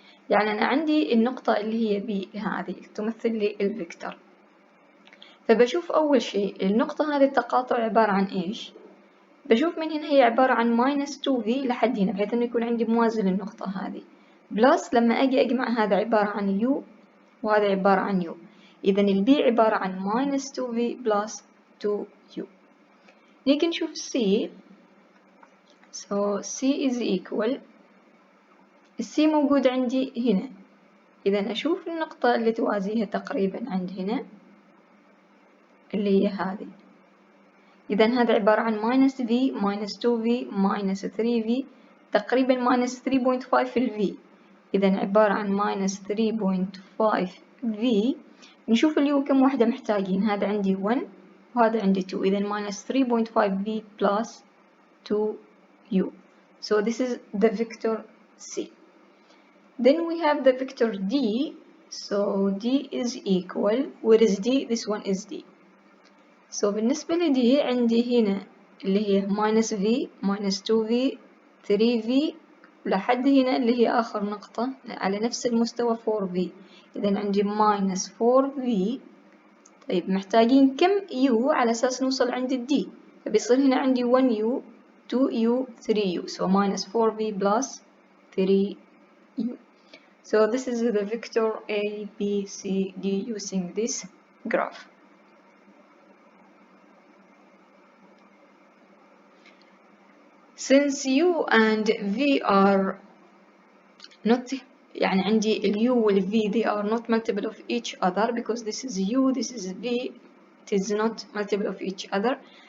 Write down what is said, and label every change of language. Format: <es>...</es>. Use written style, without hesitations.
<ar>يعني أنا عندي النقطة اللي هي B هذه تمثل لي الفيكتور. فبشوف أول شيء النقطة هذه التقاطع عبارة عن إيش؟ بشوف من هنا هي عبارة عن minus 2v لحد هنا، بحيث إنه يكون عندي موازي للنقطة هذه. بلس لما أجي أجمع هذا عبارة عن u وهذا عبارة عن u. إذا البي عبارة عن minus 2v plus 2u. نيجي نشوف</ar> <en>C. So C is equal.</en> <ar>C موجود عندي هنا. إذا أشوف النقطة اللي توازيها تقريبا عند هنا. اللي هي هذه. إذا هذا عبارة عن minus v minus 2v minus 3v تقريبا minus 3.5 في ال v. إذا عبارة عن minus 3.5v. نشوف اليو كم واحدة محتاجين. هذا عندي 1 وهذا عندي 2. إذا minus 3.5v plus 2u.</ar> <en>So this is the vector C. Then we have the vector D. So D is equal. Where is D? This one is D.</en> <ar>So بالنسبة لدي عندي هنا اللي هي minus v minus 2v 3v لحد هنا اللي هي آخر نقطة على نفس المستوى 4v. إذا عندي minus 4v. طيب محتاجين كم u على أساس نوصل عند الدي؟ فبيصير هنا عندي 1u 2u 3u.</ar> <en>So minus 4v plus 3u. So this is the vector A, B, C, D using this graph. Since u and v are not</en> <ar>يعني عندي ال u وال v</ar> <en>they are not multiple of each other because this is u, this is v, it is not multiple of each other.</en>